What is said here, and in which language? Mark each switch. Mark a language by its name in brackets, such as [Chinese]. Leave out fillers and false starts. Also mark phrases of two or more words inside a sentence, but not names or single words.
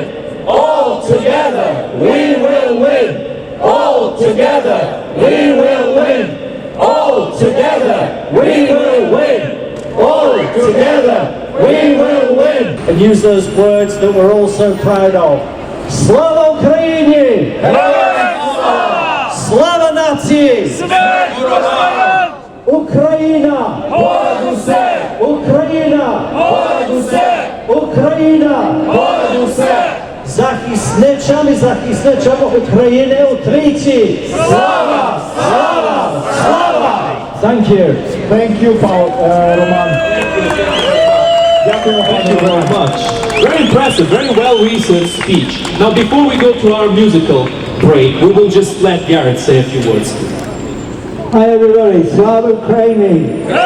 [English] All together we will win. All together we will win. All together we will win. All together we will win. And use those words that we're all so proud of. [Ukrainian] Слава Україні! Слава нації! Ukraina! Ukraina! Ukraina! Захисничами України утричі! Слава! Слава! Слава! [English] Thank you. Thank you, Roman. Thank you very much. Very impressive, very well-researched speech. Now, before we go to our musical break, we will just let Garrett say a few words. Hi everybody, [Ukrainian] Слава Україні!